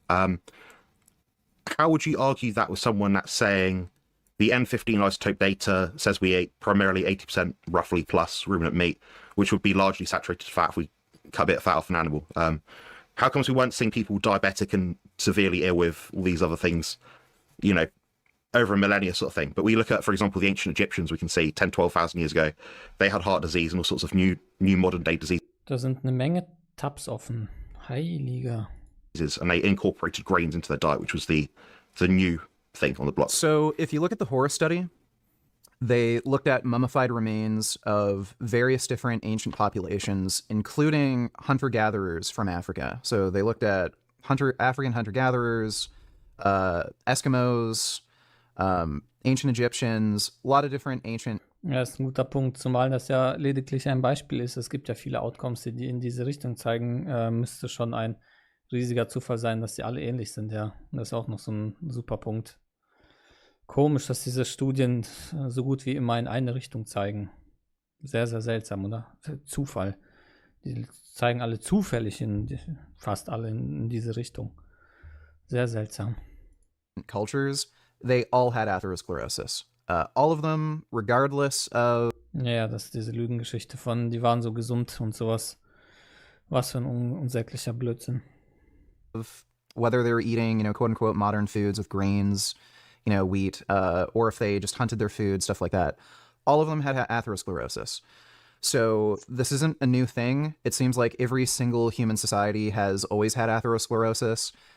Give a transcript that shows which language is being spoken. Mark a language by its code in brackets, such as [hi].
[en] How would you argue that with someone that's saying the N15 isotope data says we ate primarily 80% roughly plus ruminant meat, which would be largely saturated fat if we cut a bit of fat off an animal? How comes we weren't seeing people diabetic and severely ill with all these other things, you know, over a millennia sort of thing? But we look at, for example, the ancient Egyptians, we can see 10, 12,000 years ago, they had heart disease and all sorts of new modern day diseases. [de] Da sind eine Menge Tabs offen. Heiliger. [en] And they incorporated grains into their diet, which was the new thing on the block. So if you look at the Horus study, they looked at mummified remains of various different ancient populations, including hunter-gatherers from Africa. So they looked at African hunter-gatherers, Eskimos, ancient Egyptians, a lot of different ancient... [de] Ja, das ist ein guter Punkt, zumal das ja lediglich ein Beispiel ist. Es gibt ja viele Outcomes, die in diese Richtung zeigen. Müsste schon ein riesiger Zufall sein, dass die alle ähnlich sind, ja. Und das ist auch noch so ein super Punkt. Komisch, dass diese Studien so gut wie immer in eine Richtung zeigen. Sehr, sehr seltsam, oder? Zufall. Die zeigen alle zufällig fast alle in diese Richtung. Sehr seltsam. [en] Cultures, they all had atherosclerosis. All of them, regardless of... [de] Ja, das ist diese Lügengeschichte von, die waren so gesund und sowas. Was für ein unsäglicher Blödsinn. [en] Whether they were eating, quote-unquote modern foods with grains, wheat, or if they just hunted their food, stuff like that. All of them had atherosclerosis. So this isn't a new thing. It seems like every single human society has always had atherosclerosis.